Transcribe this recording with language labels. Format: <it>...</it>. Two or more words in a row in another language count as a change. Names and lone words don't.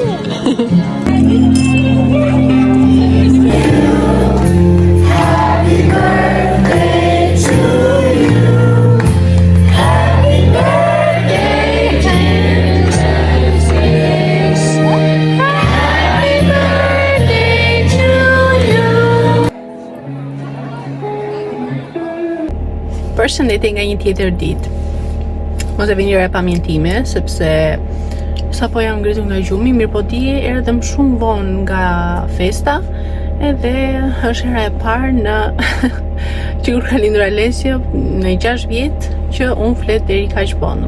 <en>Happy birthday to you. Happy birthday, dear Francis. Happy birthday to you.</en> <sq>Përshëndetje nga një tjetër ditë. Mos e vini re pa mjen time, sepse sa po jam ngritur nga gjumi, mirë po dje erdhëm shumë vonë nga festa, edhe është hera e parë në që kur ka lindur Alesio në 6 vjet që unë flet deri kaq vonë.</sq>